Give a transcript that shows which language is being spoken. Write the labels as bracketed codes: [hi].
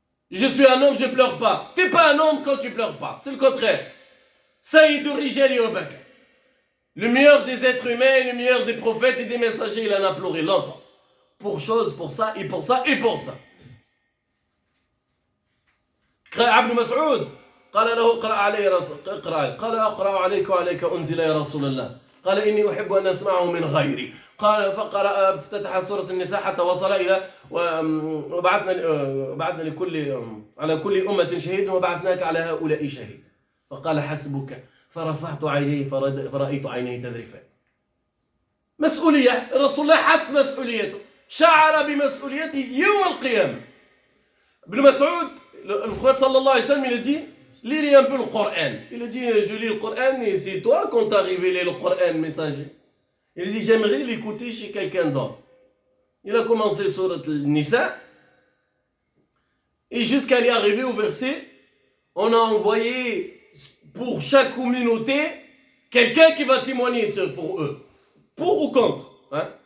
[fr] Je suis un homme, je ne pleure pas. Tu n'es pas un homme quand tu ne pleures pas. C'est le contraire. [ar] Saïd al-Rijali wa baka. [fr] Le meilleur des êtres humains, le meilleur des prophètes et des messagers, il en a pleuré longtemps. Pour chose, pour ça, et pour ça, et pour ça. [ar] Ibn Mas'ud, قال له اقرأ علي رسول قال أقرأ عليك وعليك أنزل يا رسول الله قال إني أحب أن أسمعه من غيري. قال فقرأ افتتح سورة النساء حتى وصل إلى وبعثنا لكل على كل أمة شهيد وبعثناك على هؤلاء شهيد. فقال حسبك. فرفعت عيني فرأيت عينيه تذرفان. مسؤولية. الرسول الله حس مسؤوليته، شعر بمسؤوليته يوم القيامة. [fr] ابن مسعود, le prophète sallallahu alayhi wa sallam, il a dit, lis un peu le Coran. Il a dit, je lis le Coran et c'est toi qu'on t'a révélé le Coran messager. Il a dit, j'aimerais l'écouter chez quelqu'un d'autre. Il a commencé sur le Nisa et jusqu'à y arriver au verset, on a envoyé pour chaque communauté quelqu'un qui va témoigner pour eux. Pour ou contre. Hein?